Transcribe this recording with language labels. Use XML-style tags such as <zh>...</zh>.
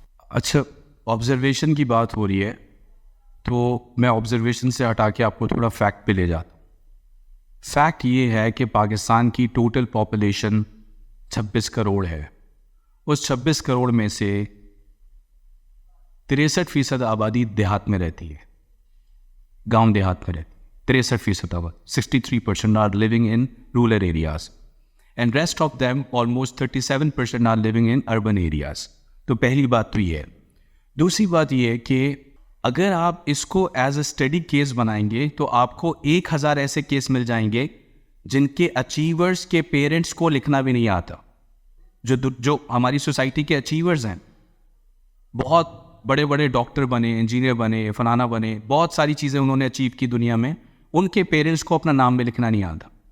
<ur>اچھا, آبزرویشن کی بات ہو رہی ہے تو میں آبزرویشن سے ہٹا کے آپ کو تھوڑا فیکٹ پہ لے جاتا ہوں. فیکٹ یہ ہے کہ پاکستان کی ٹوٹل پاپولیشن 26 کروڑ ہے. اس 26 کروڑ میں سے 63% آبادی دیہات میں رہتی ہے, گاؤں دیہات میں رہتی ہے.</ur> <en>63%</en> <ur>آبادی,</ur> <en>63% are living in rural areas and rest of them almost 37% are living in urban areas.</en> <ur>تو پہلی بات تو یہ ہے. دوسری بات یہ ہے کہ اگر آپ اس کو ایز اے اسٹڈی کیس بنائیں گے تو آپ کو 1000 ایسے کیس مل جائیں گے جن کے اچیورز کے پیرنٹس کو لکھنا بھی نہیں آتا. جو ہماری سوسائٹی کے اچیورز ہیں, بہت بڑے بڑے ڈاکٹر بنے, انجینئر بنے, فلانا بنے, بہت ساری چیزیں انہوں نے اچیو کی دنیا میں, ان کے پیرنٹس کو اپنا نام بھی لکھنا نہیں آتا.</ur>